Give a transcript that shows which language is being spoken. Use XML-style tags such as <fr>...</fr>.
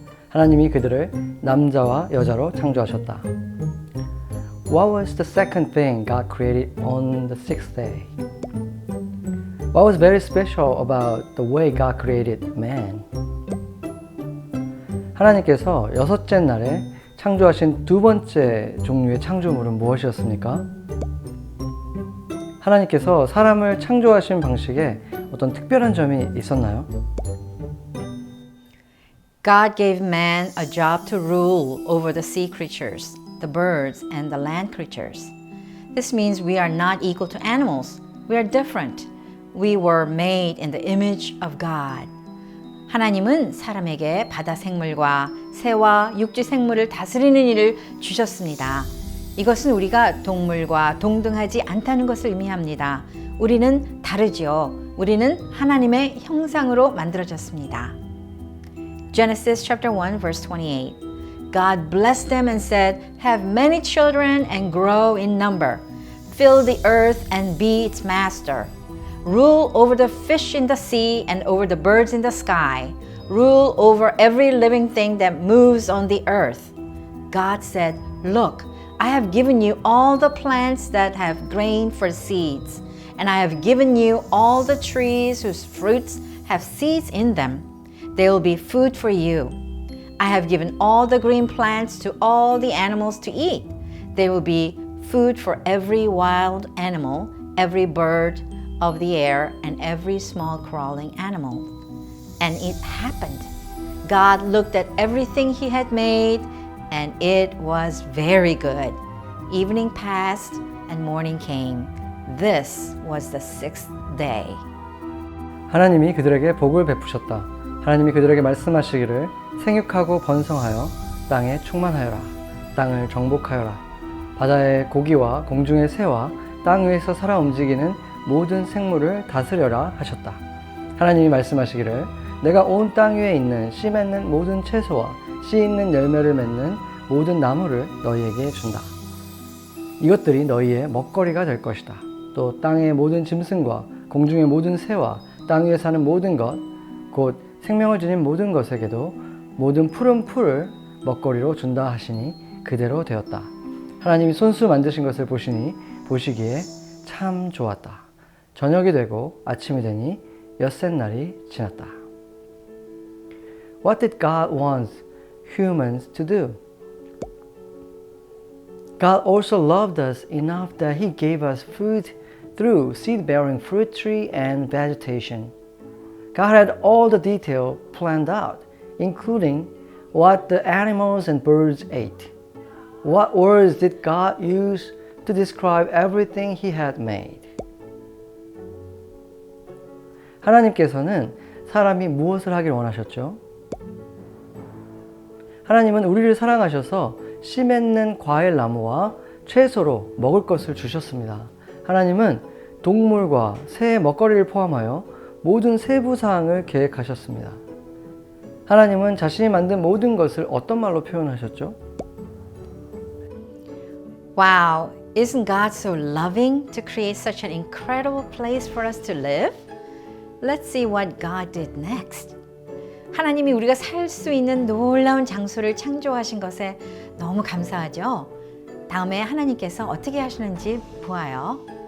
<ko>하나님이 그들을 남자와 여자로 창조하셨다.</ko> <en>What was the second thing God created on the sixth day? What was very special about the way God created man?</en> <ko>하나님께서 여섯째 날에 창조하신 두 번째 종류의 창조물은 무엇이었습니까? 하나님께서 사람을 창조하신 방식에 어떤 특별한 점이 있었나요?</ko> <en>God gave man a job to rule over the sea creatures, the birds, and the land creatures. This means we are not equal to animals. We are different. We were made in the image of God.</en> <ko>하나님은 사람에게 바다 생물과 새와 육지 생물을 다스리는 일을 주셨습니다. 이것은 우리가 동물과 동등하지 않다는 것을 의미합니다. 우리는 다르지요. 우리는 하나님의 형상으로 만들어졌습니다.</ko> <en>Genesis chapter 1 verse 28. God blessed them and said, "Have many children and grow in number. Fill the earth and be its master. Rule over the fish in the sea and over the birds in the sky. Rule over every living thing that moves on the earth." God said, "Look, I have given you all the plants that have grain for seeds, and I have given you all the trees whose fruits have seeds in them. They will be food for you. I have given all the green plants to all the animals to eat. They will be food for every wild animal, every bird of the air, and every small crawling animal." And it happened. God looked at everything He had made, and it was very good. Evening passed, and morning came. This was the sixth day.</en> <ko>하나님이 그들에게 복을 베푸셨다. 하나님이 그들에게 말씀하시기를 생육하고 번성하여 땅에 충만하여라. 땅을 정복하여라. 바다의 고기와 공중의 새와 땅 위에서 살아 움직이는 모든 생물을 다스려라 하셨다. 하나님이 말씀하시기를 내가 온 땅 위에 있는 씨 맺는 모든 채소와 씨 있는 열매를 맺는 모든 나무를 너희에게 준다. 이것들이 너희의 먹거리가 될 것이다. 또 땅의 모든 짐승과 공중의 모든 새와 땅 위에 사는 모든 것, 곧 생명을 지닌 모든 것에게도 모든 푸른 풀을 먹거리로 준다 하시니 그대로 되었다. 하나님이 손수 만드신 것을 보시기에 참 좋았다. 저녁이 되고 아침이 되니 엿새 날이 지났다.</ko> <en>What did God want humans to do? God also loved us enough that He gave us food through seed-bearing fruit tree and vegetation. God had all the detail planned out, including what the animals and birds ate. What words did God use to describe everything He had made?</en> <ko>하나님께서는 사람이 무엇을 하길 원하셨죠? 하나님은 우리를 사랑하셔서 씨 맺는 과일 나무와 채소로 먹을 것을 주셨습니다. 하나님은 동물과 새의 먹거리를 포함하여 모든 세부 사항을 계획하셨습니다. 하나님은 자신이 만든 모든 것을 어떤 말로 표현하셨죠?</ko> <en>Wow, isn't God so loving to create such an incredible place for us to live? Let's see what God did next.</en> <ko>하나님이 우리가 살 수 있는 놀라운 장소를 창조하신 것에 너무 감사하죠? 다음에 하나님께서 어떻게 하시는지 보아요.</ko>